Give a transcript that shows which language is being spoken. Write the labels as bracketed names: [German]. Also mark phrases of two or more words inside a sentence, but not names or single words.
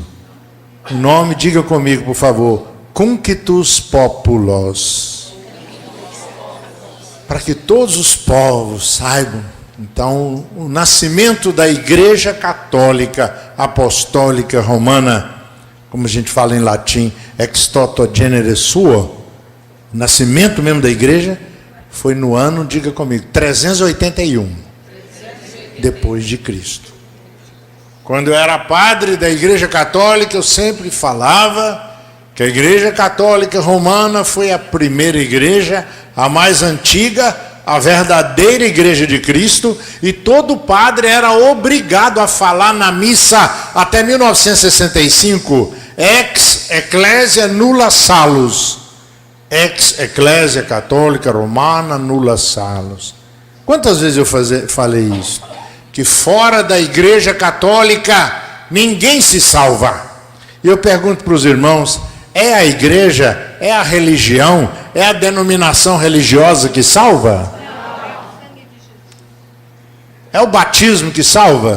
[Portuguese] O nome, diga comigo, por favor, [Latin] Cunctus Populos. [Portuguese] Para que todos os povos saibam. Então, o nascimento da Igreja Católica Apostólica Romana, como a gente fala em latim, [Latin] ex toto genere suo, [Portuguese] o nascimento mesmo da igreja foi no ano, diga comigo, 381, depois de Cristo. Quando eu era padre da Igreja Católica, eu sempre falava que a Igreja Católica Romana foi a primeira igreja, a mais antiga, a verdadeira igreja de Cristo, e todo padre era obrigado a falar na missa até 1965, [Latin] ex ecclesia nulla salus, ex ecclesia católica romana nulla salus. [Portuguese] Quantas vezes eu falei isso? Que fora da igreja católica ninguém se salva. E eu pergunto para os irmãos, é a igreja, é a religião, é a denominação religiosa que salva? É o batismo que salva?